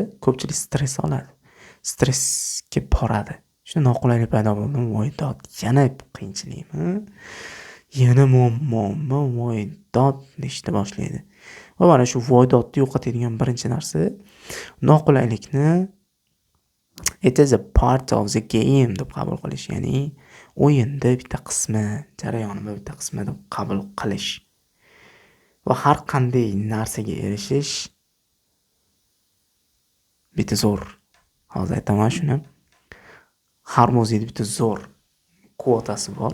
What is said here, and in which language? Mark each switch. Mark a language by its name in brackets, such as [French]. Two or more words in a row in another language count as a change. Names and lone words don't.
[Uzbek] Ko'pchilik stress oladi. Stressga boradi. Shuna noqulaylik paydo bo'ldi, voydod, yana qiyinchilikmi? Yana muammomi? Voydod deshni boshlaydi. Va mana shu voydodni yo'qotadigan birinchi narsa noqulaylikni [English] it is a part of the game [Uzbek] deb qabul qilish, ya'ni o'yinda bitta qismi, jarayonida bitta qismi deb qabul qilish. Va har qanday narsaga erishish bitta zo'r. Hozir aytaman shuni. Har muzeyda bitta zo'r kvotasi bor.